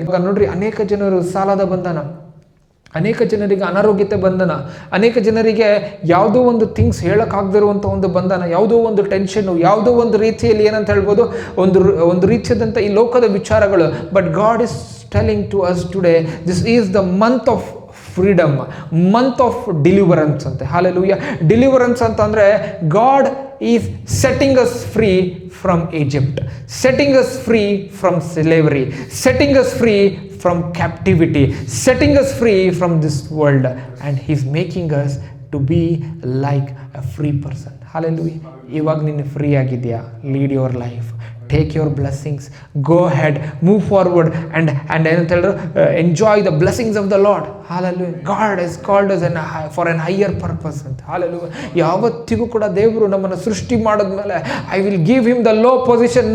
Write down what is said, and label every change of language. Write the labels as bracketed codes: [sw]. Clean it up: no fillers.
[kn] ಇವಾಗ ನೋಡ್ರಿ, ಅನೇಕ ಜನರು ಸಾಲದ ಬಂಧನ, ಅನೇಕ ಜನರಿಗೆ ಅನಾರೋಗ್ಯತೆ ಬಂಧನ, ಅನೇಕ ಜನರಿಗೆ ಯಾವುದೋ ಒಂದು ಥಿಂಗ್ಸ್ ಹೇಳೋಕ್ಕಾಗದಿರುವಂಥ ಒಂದು ಬಂಧನ, ಯಾವುದೋ ಒಂದು ಟೆನ್ಷನ್ನು, ಯಾವುದೋ ಒಂದು ರೀತಿಯಲ್ಲಿ ಏನಂತ ಹೇಳ್ಬೋದು, ಒಂದು ರೀತಿಯಾದಂಥ ಈ ಲೋಕದ ವಿಚಾರಗಳು. [en] But God is telling to us today, this is the month of freedom, month of deliverance ಅಂತೆ. Hallelujah. Deliverance ಅಂತಂದರೆ God is setting us free from Egypt, setting us free from slavery, setting us free from captivity, setting us free from this world, and he's making us to be like a free person. [kn] Hallelujah. ಇವಾಗ ನೀನು free ಆಗಿದೆಯಾ? [en] lead your life, take your blessings, go head, move forward and [kn] ಏನಂತ ಹೇಳಿದ್ರು, [en] Enjoy the blessings of the Lord. Hallelujah. God is called us for an higher purpose ಅಂತ. Hallelujah. [kn] ಯಾವತ್ತಿಗೂ ಕೂಡ ದೇವರು ನಮ್ಮನ್ನು ಸೃಷ್ಟಿ ಮಾಡಿದ್ಮೇಲೆ [en] I will give him the low position.